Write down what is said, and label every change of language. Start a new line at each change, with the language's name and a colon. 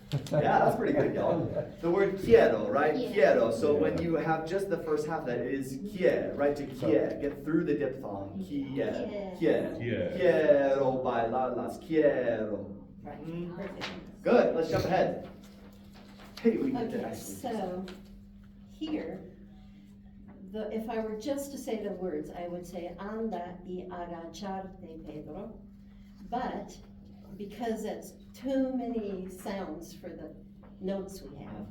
English: Yeah, that's pretty good, y'all. The word quiero, right? Yeah.
Spanish: Quiero.
English: So when you have just the first half, that is quiere, right? To quiere, get through the diphthong.
Spanish: Quiere, quiere. Quiere. Quiero bailar las quiero.
English: Right, Mm. perfect. Good. Let's jump ahead. Hey, we get to Okay, actually. so here, if I were just to say the words, I would say
Spanish: anda y agacharte, Pedro.
English: But because it's too many sounds for the notes we have,